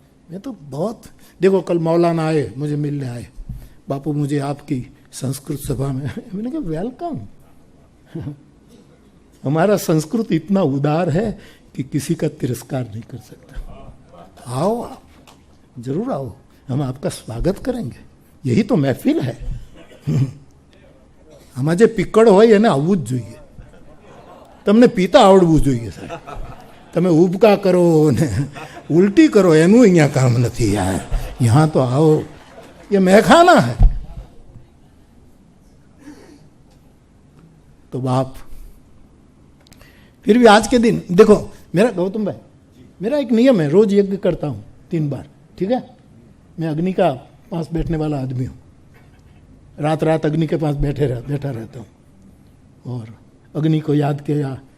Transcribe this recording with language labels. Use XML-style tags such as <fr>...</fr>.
<hi>मैं तो बहुत, देखो कल मौलाना आए, मुझे मिलने आए, बापू मुझे आपकी संस्कृत सभा में, मैंने कहा वेलकम। हमारा संस्कृत इतना उदार है कि किसी का तिरस्कार नहीं कर सकता। आओ, आप जरूर आओ, हम आपका स्वागत करेंगे, यही तो महफिल है।</hi> <gu>આમાં જે પીકળ હોય એને આવવું જ જોઈએ, તમને પીતા આવડવું જોઈએ સાહેબ, તમે ઉબકા કરો ને ઉલટી કરો એનું અહીંયા કામ નથી</gu> <hi>यार, यहाँ तो आओ, ये महखाना है। तो बाप, फिर भी आज के दिन देखो, मेरा गौतम भाई, मेरा एक नियम है, रोज यज्ञ करता हूँ 3 बार, ठीक है। मैं अग्नि का पास बैठने वाला आदमी हूँ, रात रात अग्नि के पास बैठा रहता हूँ, और अग्नि को याद किया।</hi>